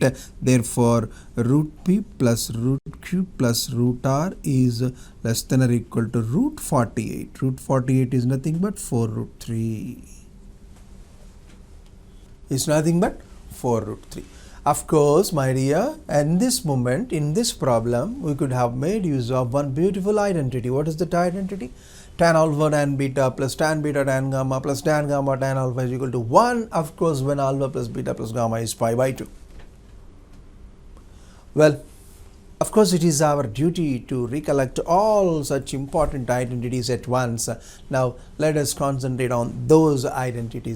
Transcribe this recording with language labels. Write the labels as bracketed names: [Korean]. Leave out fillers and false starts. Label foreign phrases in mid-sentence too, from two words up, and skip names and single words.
[English] Therefore, root P plus root Q plus root R is less than or equal to root 48. Root 48 is nothing but 4 root 3. It's nothing but 4 root 3. Of course, my dear, in this moment, in this problem, we could have made use of one beautiful identity. What is that identity? Tan alpha tan beta plus tan beta tan gamma plus tan gamma tan alpha is equal to 1, of course, when alpha plus beta plus gamma is pi by 2. Well, of course, it is our duty to recollect all such important identities at once. Now, let us concentrate on those identities.